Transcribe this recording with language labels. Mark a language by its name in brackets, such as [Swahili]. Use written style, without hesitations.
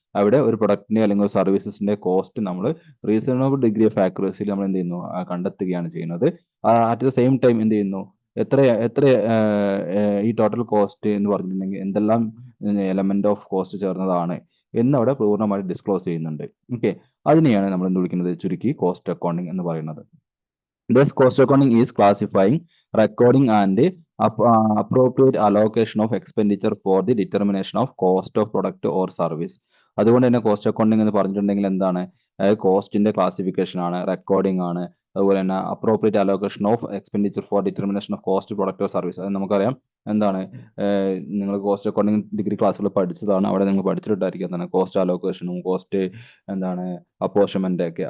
[Malayalam] അവിടെ ഒരു പ്രൊഡക്റ്റിന്റെ അല്ലെങ്കിൽ ഒരു സർവീസസിന്റെ കോസ്റ്റ് നമ്മൾ റീസണബിൾ ഡിഗ്രി ഓഫ് ആക്യുറസിയിൽ നമ്മൾ എന്ത് ചെയ്യുന്നു, കണ്ടെത്തുകയാണ് ചെയ്യുന്നത്. [English] at the same time [Malayalam] എന്ത് ചെയ്യുന്നു, എത്ര എത്ര ഈ ടോട്ടൽ കോസ്റ്റ് എന്ന് പറഞ്ഞിട്ടുണ്ടെങ്കിൽ എന്തെല്ലാം എലമെന്റ് ഓഫ് കോസ്റ്റ് ചേർന്നതാണ് എന്ന് അവിടെ പൂർണ്ണമായിട്ട് ഡിസ്ക്ലോസ് ചെയ്യുന്നുണ്ട്. ഓക്കെ, അതിനെയാണ് നമ്മൾ എന്ത് വിളിക്കുന്നത്, ചുരുക്കി കോസ്റ്റ് അക്കൗണ്ടിങ് എന്ന് പറയുന്നത്. [English] Thus, cost accounting is classifying, recording, and appropriate allocation of expenditure for the determination of cost of product or service. [Malayalam] അതുകൊണ്ട് തന്നെ കോസ്റ്റ് അക്കൗണ്ടിങ് എന്ന് പറഞ്ഞിട്ടുണ്ടെങ്കിൽ എന്താണ്, കോസ്റ്റിന്റെ ക്ലാസിഫിക്കേഷൻ ആണ്, റെക്കോർഡിംഗ് ആണ്, അതുപോലെ തന്നെ [English] Appropriate allocation of expenditure for determination of cost product or service. [Malayalam] അത് നമുക്കറിയാം എന്താണ്, നിങ്ങൾ കോസ്റ്റ് അക്കൗണ്ടിങ് ഡിഗ്രി ക്ലാസ്സുകൾ പഠിച്ചതാണ്. അവിടെ നിങ്ങൾ പഠിച്ചിട്ടുണ്ടായിരിക്കും എന്താണ് കോസ്റ്റ് അലോക്കേഷനും കോസ്റ്റ് എന്താണ് അപ്പോർഷൻമെന്റ് ഒക്കെ.